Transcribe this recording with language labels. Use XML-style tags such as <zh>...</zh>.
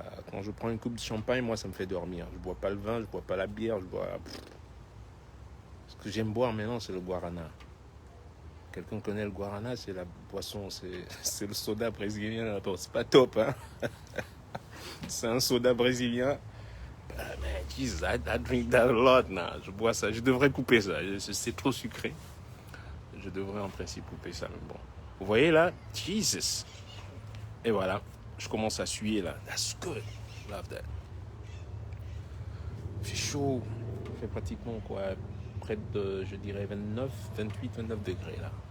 <fr>Quand je prends une coupe de champagne, moi, ça me fait dormir. Je bois pas le vin, je bois pas la bière, je bois... Ce que j'aime boire maintenant, c'est le guarana. Quelqu'un connaît le guarana, c'est la boisson, c'est le soda brésilien. C'est pas top, hein. C'est un soda brésilien.</fr> <en>Man, Jesus, I drink that a lot now.</en> <fr>Je bois ça. Je devrais couper ça. C'est trop sucré. Je devrais en principe couper ça, mais bon. Vous voyez là, Jesus. Et voilà, je commence à suer là.</fr> <en>That's good. Love that.</en> <fr>Il fait chaud. Il fait pratiquement quoi, près de, je dirais, 28, 29 degrés là.</fr>